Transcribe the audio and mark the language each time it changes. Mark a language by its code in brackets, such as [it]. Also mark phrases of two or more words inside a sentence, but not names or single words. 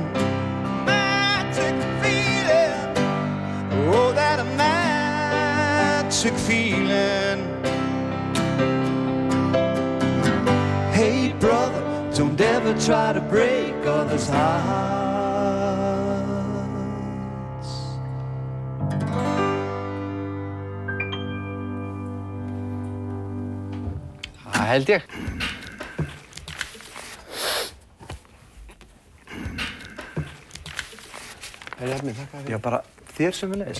[en] Magic feeling. Oh, that magic feeling. Hey brother, don't ever try to break others' hearts. [is] Það held ég. Herri Árni, þakka þér. Já, bara þér sömuleiðis.